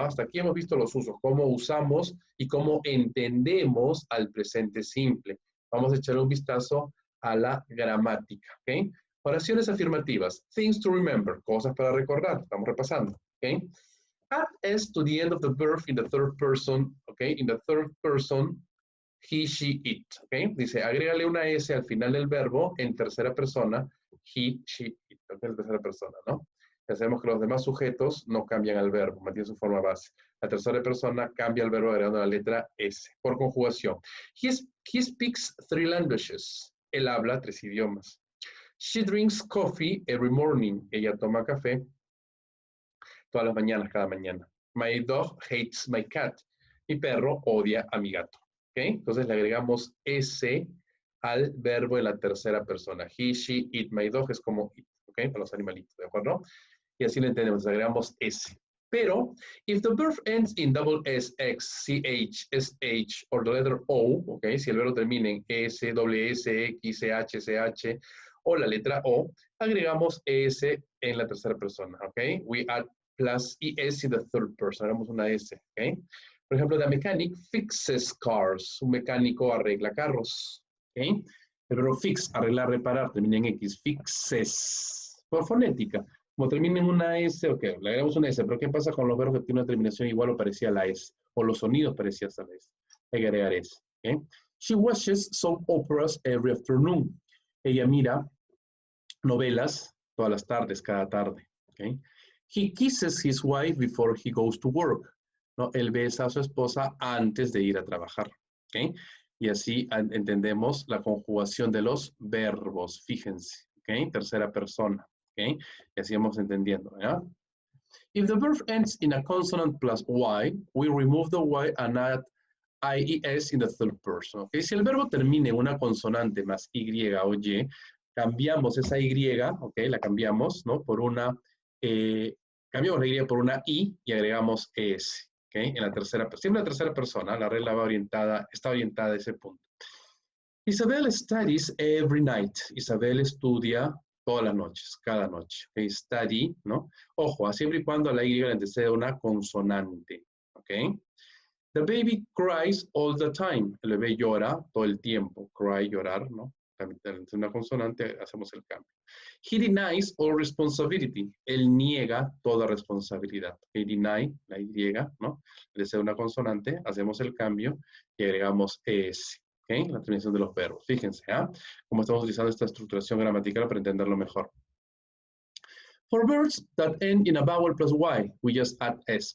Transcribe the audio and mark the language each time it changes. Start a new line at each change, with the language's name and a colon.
Spanish: Hasta aquí hemos visto los usos, cómo usamos y cómo entendemos al presente simple. Vamos a echar un vistazo a la gramática, ¿ok? Oraciones afirmativas.
English: Things to remember.
Spanish: Cosas para recordar. Estamos repasando. ¿Ok?
English: Add S to the end of the verb in the third person. ¿Ok? In the third person, he, she, it.
Spanish: ¿Ok? Dice, agrégale una S al final del verbo en tercera persona.
English: He, she, it.
Spanish: ¿Ok? En tercera persona, ¿no? Ya sabemos que los demás sujetos no cambian al verbo, mantienen su forma base. La tercera persona cambia el verbo agregando la letra S. Por conjugación.
English: He speaks 3 languages.
Spanish: Él habla 3 idiomas.
English: She drinks coffee every morning.
Spanish: Ella toma café todas las mañanas, cada mañana.
English: My dog hates my cat.
Spanish: Mi perro odia a mi gato. ¿Okay? Entonces le agregamos S al verbo en la tercera persona.
English: He, she, it.
Spanish: My dog es como it. ¿Ok? Para los animalitos, ¿de acuerdo? Y así lo entendemos. Le agregamos S.
English: Pero, if the verb ends in double S, X, CH, SH, or the letter O, ¿ok?
Spanish: Si el verbo termina en S, doble S, X, CH, CH, o la letra O, agregamos S en la tercera persona, ¿ok?
English: We add plus ES in the third person,
Spanish: hagamos una S,
English: ¿ok?
Spanish: Por ejemplo,
English: the mechanic fixes cars,
Spanish: un mecánico arregla carros, ¿ok? El verbo fix, arreglar, reparar, termina en X, fixes, por fonética. Como termina en una S, ok, le agregamos una S, pero ¿qué pasa con los verbos que tienen una terminación igual o parecida a la S? O los sonidos parecidos a la S. Hay que agregar S, ¿ok?
English: She watches soap operas every afternoon.
Spanish: Ella mira novelas todas las tardes, cada tarde. ¿Okay?
English: He kisses his wife before he goes to work.
Spanish: ¿No? Él besa a su esposa antes de ir a trabajar. ¿Okay? Y así entendemos la conjugación de los verbos. Fíjense. ¿Okay? Tercera persona. ¿Okay? Y así vamos entendiendo.
English: ¿Ya? If the verb ends in a consonant plus Y, we remove the Y and add IES in the third person. ¿Okay?
Spanish: Si el verbo termina en una consonante más Y o Y, cambiamos esa Y, ¿ok? La cambiamos, ¿no? Por una, cambiamos la Y por una I y agregamos ES, ¿ok? En la tercera, siempre en la tercera persona, la regla está orientada a ese punto.
English: Isabel studies every night.
Spanish: Isabel estudia todas las noches, cada noche. Okay? Study, ¿no? Ojo, siempre y cuando la Y le antecede una consonante, ¿ok?
English: The baby cries all the time.
Spanish: El bebé llora todo el tiempo. Cry, llorar, ¿no? Es una consonante, hacemos el cambio.
English: He denies all responsibility.
Spanish: Él niega toda responsabilidad.
English: He deny,
Spanish: la Y, ¿no? De ser una consonante, hacemos el cambio y agregamos ES. ¿Okay? La terminación de los verbos. Fíjense, ¿ah? Cómo estamos utilizando esta estructuración gramatical para entenderlo mejor.
English: For verbs that end in a vowel plus Y, we just add S.